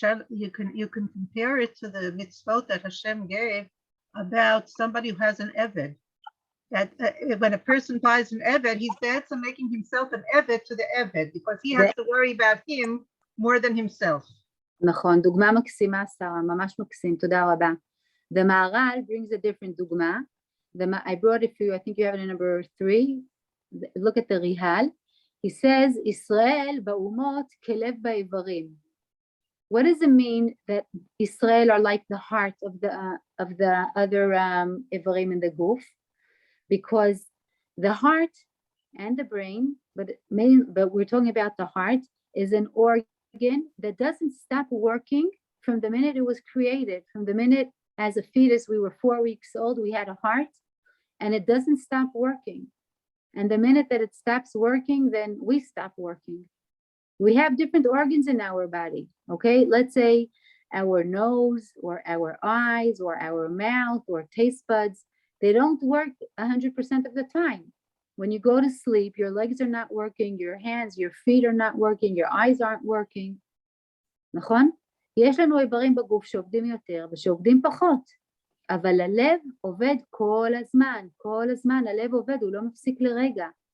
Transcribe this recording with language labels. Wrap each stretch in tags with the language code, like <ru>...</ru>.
<en>You can compare it to the mitzvot that Hashem gave about somebody who has an eved. That when a person buys an eved, he's also making himself an eved to the eved because he has to worry about him more than himself.</en> <he>נכון, דוגמה מקסימה, שרה, ממש מקסים, תודה רבה.</he> <en>The Maharal brings a different דוגמה. I brought it for you, I think you have it in number 3. Look at the Rihal. He says,</en> <he>ישראל באומות כלב באיברים.</he> <en>What does it mean that Israel are like the heart of the other איברים in the guf? Because the heart and the brain, but we're talking about the heart, is an organ that doesn't stop working from the minute it was created. From the minute as a fetus, we were 4 weeks old, we had a heart, and it doesn't stop working. And the minute that it stops working, then we stop working. We have different organs in our body, okay? Let's say our nose or our eyes or our mouth or taste buds, they don't work 100% of the time. When you go to sleep, your legs are not working, your hands, your feet are not working, your eyes aren't working.</en> <he>נכון? יש לנו איברים בגוף שעובדים יותר ושעובדים פחות. אבל הלב עובד כל הזמן, הלב עובד, הוא לא מפסיק לרגע.</he>